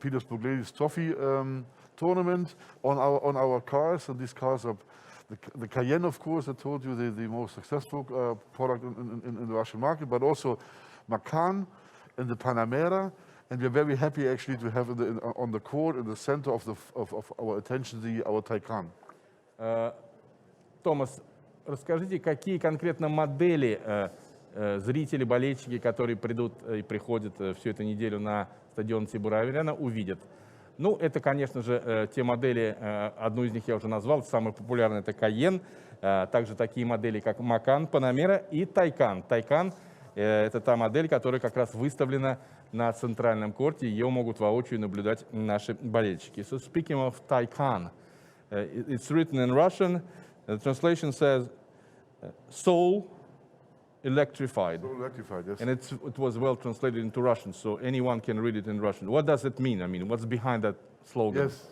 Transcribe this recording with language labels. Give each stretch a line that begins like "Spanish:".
English: Petersburg Ladies Trophy tournament on our cars, and these cars are the Cayenne, of course. I told you the most successful product in the Russian market, but also Macan and the Panamera, and we're very happy actually to have on the court in the center of our attention our Taycan.
Russian: Томас, расскажите, какие конкретно модели зрители, болельщики, которые придут и приходят всю эту неделю на стадион Тибура Аверьяна, увидят? Ну, это, конечно же, те модели, одну из них я уже назвал, самая популярная — это Cayenne, также такие модели, как Macan, Panamera и Taycan. Taycan — это та модель, которая как раз выставлена на центральном корте, ее могут воочию наблюдать наши болельщики.
English: So, speaking of Taycan, it's written in Russian, the translation says, Soul electrified. So electrified, yes. And it was well translated into Russian, so anyone can read it in Russian. What does it mean? I mean, what's behind that slogan?